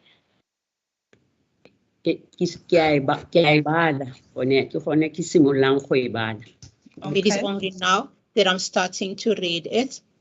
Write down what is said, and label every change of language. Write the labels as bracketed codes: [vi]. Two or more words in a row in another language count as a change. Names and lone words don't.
[tn] Ke a e bala gone ke gone ke simololang go e bala. [en] It is only now that I'm starting to read it.